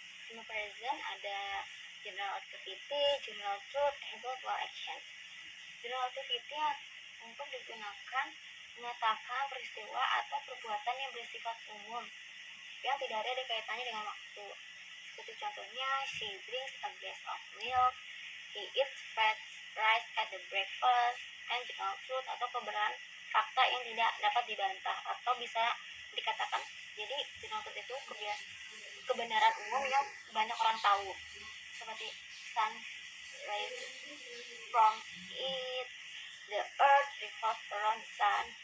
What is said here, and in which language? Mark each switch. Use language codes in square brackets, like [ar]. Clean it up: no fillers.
[en] Simple present ada general activity, general truth, able to action. [id] General activity untuk digunakan menyatakan peristiwa atau perbuatan yang bersifat umum yang tidak ada kaitannya dengan waktu. Seperti contohnya, [en] she drinks a glass of milk, he eats French fries at the breakfast, and general truth [id] atau kebenaran fakta yang tidak dapat dibantah atau bisa dikatakan. Jadi general truth itu kebenaran umum yang banyak orang tahu. [en] Seperti sun rises from it, the earth revolves around the sun.